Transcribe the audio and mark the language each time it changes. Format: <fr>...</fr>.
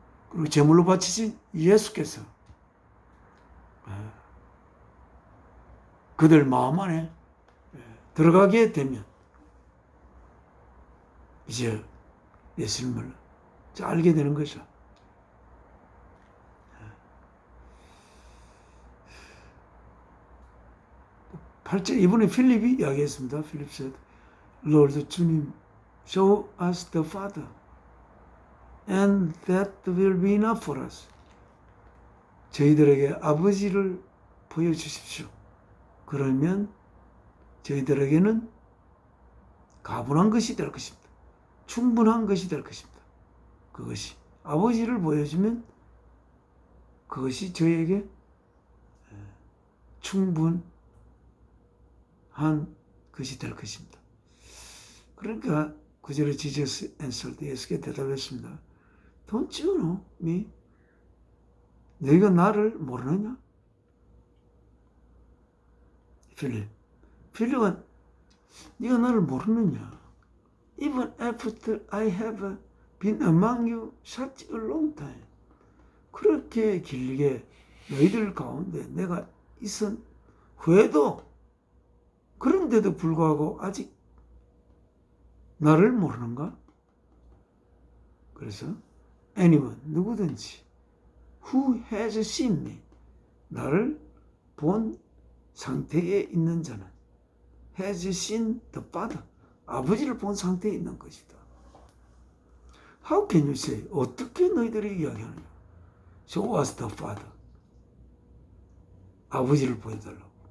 <ko>그리고 제물로 바치신 예수께서 그들 마음 안에 들어가게 되면 이제 예수님을 알게 되는 거죠. 8절, 이번에 필립이 이야기했습니다.</ko> <en>필립 said, Lord, 주님, show us the Father, and that will be enough for us.</en> <ko>저희들에게 아버지를 보여주십시오. 그러면 저희들에게는 가분한 것이 될 것입니다. 충분한 것이 될 것입니다. 그것이 아버지를 보여주면 그것이 저희에게 충분한 것이 될 것입니다. 그러니까 9절에</ko> <en>Jesus answered,</en> <ko>예수께 대답했습니다.</ko> <en>Don't you know me?</en> <ko>너희가 나를 모르느냐? 필립은 네가 나를 모르느냐?</ko> <en>Even after I have been among you such a long time.</en> <ko>그렇게 길게 너희들 가운데 내가 있은 후에도, 그런데도 불구하고 아직 나를 모르는가? 그래서 anyone, 누구든지</ko> <en>who has seen me,</en> <ko>나를 본 상태에 있는 자는</ko> <en>has seen the Father,</en> <ko>아버지를 본 상태에 있는 것이다.</ko> <en>How can you say,</en> <ko>어떻게 너희들이 이야기하느냐?</ko> <en>Show us the Father,</en> <ko>아버지를 보여달라고.</ko>